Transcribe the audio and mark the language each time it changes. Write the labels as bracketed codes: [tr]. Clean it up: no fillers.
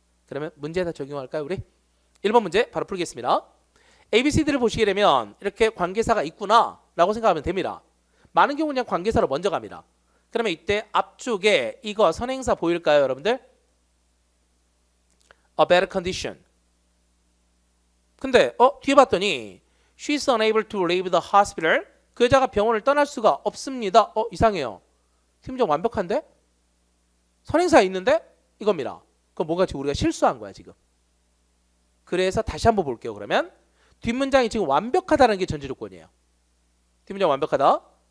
[ko] 그러면 문제에다 적용할까요 우리? 1번 문제 바로 풀겠습니다. ABCD를 보시게 되면 이렇게 관계사가 있구나 라고 생각하면 됩니다. 많은 경우 그냥 관계사로 먼저 갑니다. 그러면 이때 앞쪽에 이거 선행사 보일까요 여러분들? [en] A better condition. [ko] 근데 뒤에 봤더니 [en] She's unable to leave the hospital. [ko] 그 여자가 병원을 떠날 수가 없습니다. 이상해요. 팀장 완벽한데? 선행사 있는데? 이겁니다. 그럼 뭔가 지금 우리가 실수한 거야 지금. 그래서 다시 한번 볼게요. 그러면 뒷문장이 지금 완벽하다는 게 전제 조건이에요. 뒷문장 완벽하다.